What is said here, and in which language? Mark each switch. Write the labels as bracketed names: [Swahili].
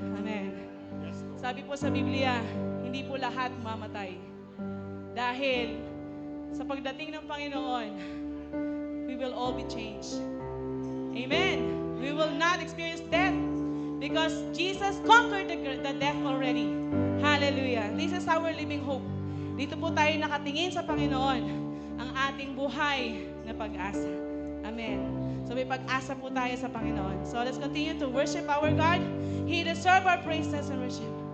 [Filipino] Amen. Sabi po sa Biblia, hindi po lahat mamatay. Dahil sa pagdating ng Panginoon, [English] we will all be changed. [Filipino] Amen. [English] We will not experience death because Jesus conquered the death already. Hallelujah. This is our living hope. [Filipino] Dito po tayo nakatingin sa Panginoon, ang ating buhay na pag-asa. Amen. So may pag-asa po tayo sa Panginoon. [English] So let's continue to worship our God. He deserves our praises and worship.